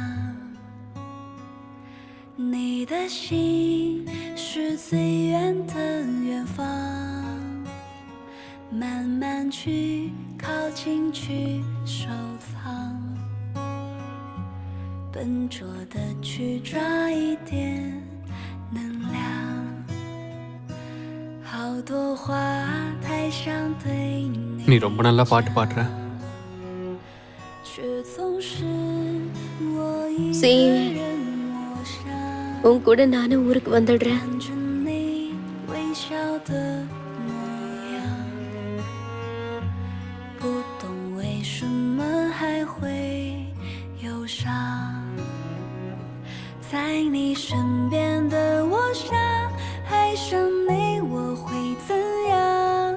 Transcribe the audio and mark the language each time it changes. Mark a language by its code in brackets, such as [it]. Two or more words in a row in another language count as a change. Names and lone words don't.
[zh] 你的心是最远的远方，慢慢去靠近去收藏，笨拙的去抓一点能量，好多话太想对 [ta] நீ ரொம்ப நல்லா பாட்டு பாடுற. உன் கூட நானும் ஊருக்கு வந்துடுறேன். [zh] 在你身边的我想爱上你，我会怎样？